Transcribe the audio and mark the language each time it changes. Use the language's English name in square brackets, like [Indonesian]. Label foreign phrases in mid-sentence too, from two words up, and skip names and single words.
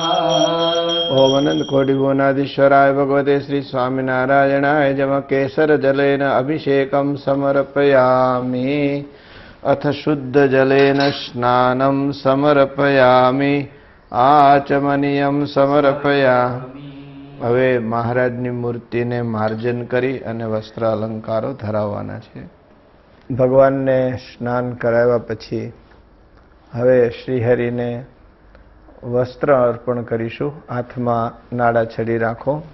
[Sanskrit] ओम अनंत कोटि भुवनाधीश्वराय भगवते श्री स्वामिनारायणाय जमकेसर जलेन अभिषेकं समर्पयामि। अथ शुद्ध जलेन स्नानं समर्पयामि। आचमनीयं समर्पयामि। [Gujarati] હવે મહારાજની મૂર્તિને માર્જન કરી અને વસ્ત્ર અલંકારો ધરાવવાના છે. ભગવાનને સ્નાન કરાવ્યા પછી હવે શ્રીહરિને વસ્ત્ર અર્પણ કરીશું. હાથમાં નાડા છડી રાખો.